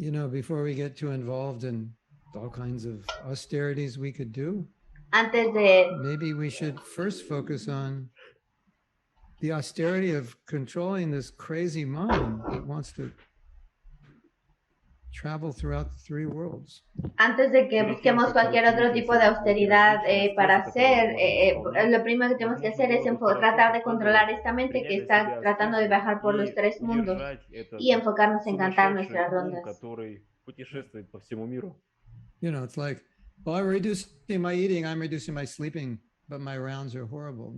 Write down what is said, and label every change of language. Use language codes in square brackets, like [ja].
[en] Before we get too involved in all kinds of austerities we could do, maybe we should first focus on the austerity of controlling this crazy mind that wants to travel throughout the three worlds. [es] Antes de que busquemos cualquier otro tipo de austeridad para hacer, lo primero que tenemos que hacer es tratar de controlar esta mente que está tratando de viajar por los tres mundos y enfocarnos en cantar nuestras rondas. [en] It's like, well, I'm reducing my eating, I'm reducing my sleeping, but my rounds are horrible.